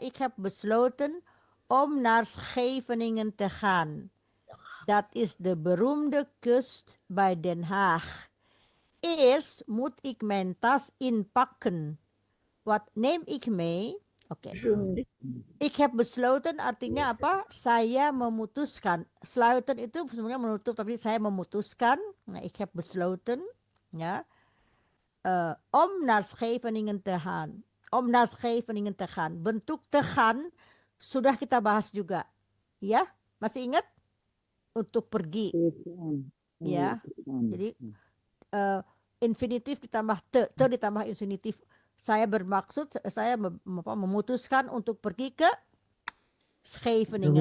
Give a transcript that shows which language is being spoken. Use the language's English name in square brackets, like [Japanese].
[Dutch] Ik heb besloten om naar Scheveningen te gaan. Dat is de beroemde kust bij Den Haag. Eerst moet ik mijn tas inpakken. Wat neem ik mee? Oke. Ik heb besloten [Indonesian] artinya apa? Saya memutuskan. Sluiten itu sebenarnya menutup, tapi saya memutuskan. [Dutch] Nah, ik heb besloten, ya. Om naar Scheveningen te gaan. Om naar Scheveningen te gaan. [Indonesian] Bentuk te gaan sudah kita bahas juga. Ya, masih ingat? Untuk pergi. Ya. Jadi infinitif ditambah te ditambah infinitif. Saya bermaksud, saya memutuskan untuk pergi ke Scheveningen.